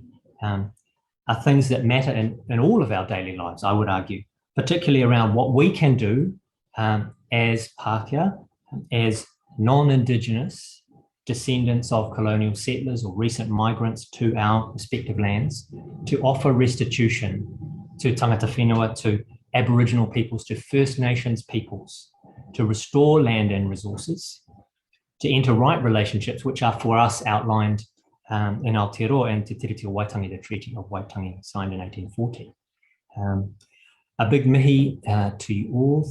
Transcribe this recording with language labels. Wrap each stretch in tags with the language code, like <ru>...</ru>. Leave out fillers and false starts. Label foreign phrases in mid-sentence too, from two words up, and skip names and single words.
<en>are things that matter in all of our daily lives, I would argue, particularly around what we can do as Pākehā, as non-Indigenous descendants of colonial settlers or recent migrants to our respective lands, to offer restitution to</en> <mi>tangata whenua,</mi> <en>to Aboriginal peoples, to First Nations peoples, to restore land and resources, to enter right relationships, which are for us outlined in Aotearoa and Te Tiriti o Waitangi, the Treaty of Waitangi, signed in 1840. A big mihi to you all.</en>